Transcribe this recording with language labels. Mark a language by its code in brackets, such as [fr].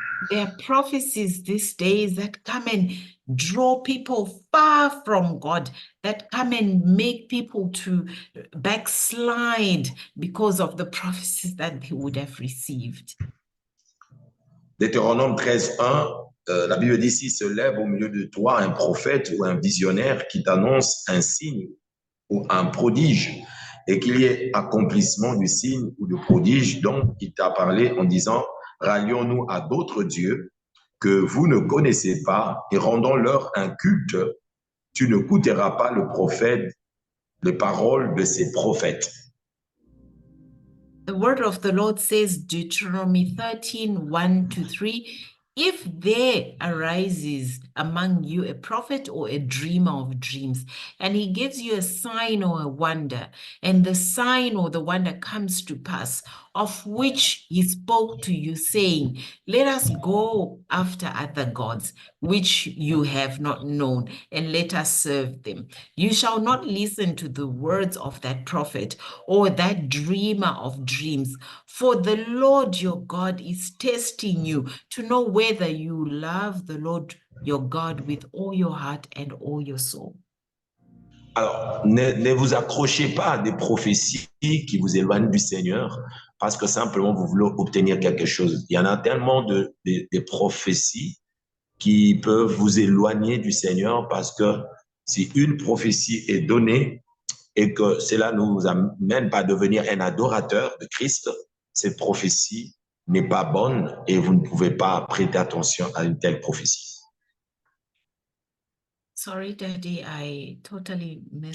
[en] There are prophecies these days that come and draw people far from God, that come and make people to backslide because of the prophecies that they would have received. [fr] Deutéronome 13:1, la Bible dit, s'il se lève au milieu de toi un prophète ou un visionnaire qui t'annonce un signe ou un prodige, et qu'il y ait accomplissement du signe ou du prodige dont il t'a parlé en disant, rallions-nous à d'autres dieux que vous ne connaissez pas et rendons-leur un culte, tu ne coûteras pas le prophète, les paroles de ces prophètes. [en] The word of the Lord says, Deuteronomy 13:1-3, if there arises among you a prophet or a dreamer of dreams, and he gives you a sign or a wonder, and the sign or the wonder comes to pass, of which he spoke to you, saying, let us go after other gods, which you have not known, and let us serve them. You shall not listen to the words of that prophet or that dreamer of dreams, for the Lord your God is testing you to know whether you love the Lord your God with all your heart and all your soul. [fr] Alors, ne vous accrochez pas à des prophéties qui vous éloignent du Seigneur parce que simplement vous voulez obtenir quelque chose. Il y en a tellement des prophéties qui peuvent vous éloigner du Seigneur parce que si une prophétie est donnée et que cela ne vous amène pas à devenir un adorateur de Christ, cette prophétie n'est pas bonne et vous ne pouvez pas prêter attention à une telle prophétie. [en] Sorry, Daddy, I totally missed.